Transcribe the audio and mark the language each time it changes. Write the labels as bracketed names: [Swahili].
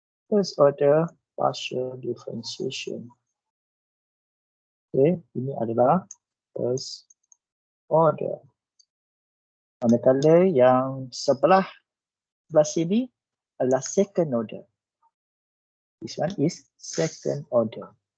[English] First order partial differentiation. [Malay] Okay, ini adalah first order. Manakala yang sebelah sini adalah second order. [English] This one is second order.